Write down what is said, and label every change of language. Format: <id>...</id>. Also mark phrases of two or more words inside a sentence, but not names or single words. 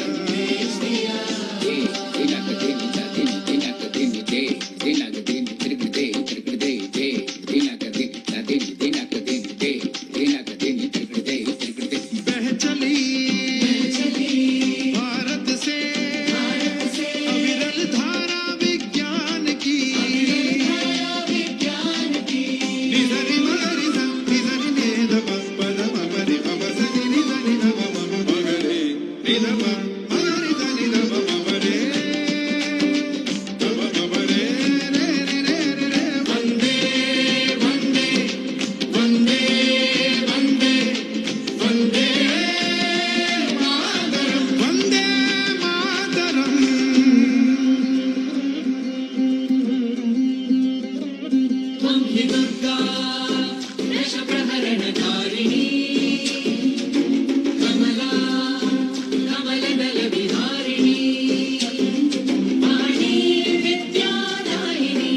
<hi>बह चली भारत से अविरल धारा विज्ञान की। निधरि मगरि ध, निधरि ने ध प प ध म प रि प प स नि नि ध नि ध प म म प ग रे नि ध प म ग रि ध नि ध प म प रे ध प म प रे रे रे रे रे रे।</hi> <sa>वंदे वंदे वंदे वंदे वंदे मातरम, वंदे मातरम। त्वं हि दुर्गा दश प्रहरणधारिणी, कमला कमलदल विहारिणी, वाणी विद्यादायिनी।</sa>